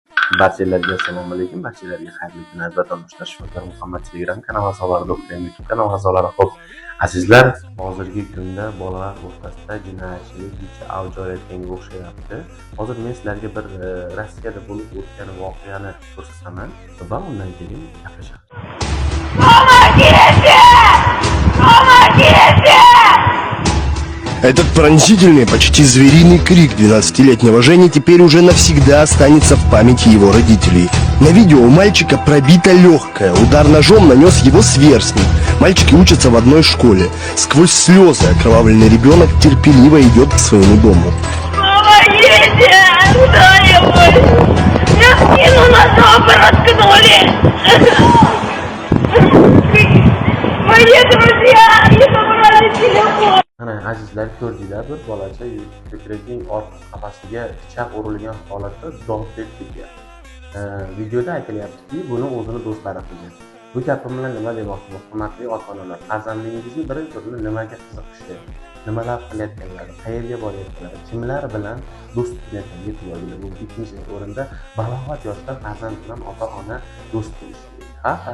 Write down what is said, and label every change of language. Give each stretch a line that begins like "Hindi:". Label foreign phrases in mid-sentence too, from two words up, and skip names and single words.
Uzbek: Barchalarga assalomu alaykum, barchalarga xayrli kun vatandoshlar. Shifokor Muhammad Telegram kanal a'zolari, YouTube kanal a'zolari. Xo'p, azizlar, hozirgi kunda bolalar o'rtasida jinoyatchilik juda avj olayotganga o'xshayapti. Hozir men sizlarga bir Rossiyada bo'lib o'tgan voqeani ko'rsataman va undan keyin gaplashamiz.
Russian: Этот пронзительный, почти звериный крик 12-летнего Жени теперь уже навсегда останется в памяти его родителей. На видео у мальчика пробита легкая, удар ножом нанес его сверстник. Мальчики учатся в одной школе. Сквозь слезы окровавленный ребенок терпеливо идет к своему дому. Помогите! Кто-нибудь! Мне спину ножом проткнули! Мои друзья не забрали телефон!
Uzbek: Ana azizlar, ko'rdinglar, bir bolacha ko'kragining orqa qafasiga pichoq urilgan holatda dod deb ketyapti. Videoda aytilyaptiki, buni o'zini do'stlari qilgan. Bu gapim bilan nima demoqchiman? Hurmatli ota-onalar, farzandingizni birinchi o'rinda nimaga qiziqishi, nimalar qilayotganlari, qayerga borayotganlari, kimlar bilan do'st tutyaptiga e'tibor bu ikkinchi o'rinda balog'at yoshda farzand bilan ota-ona do'st bo'lishi kerak.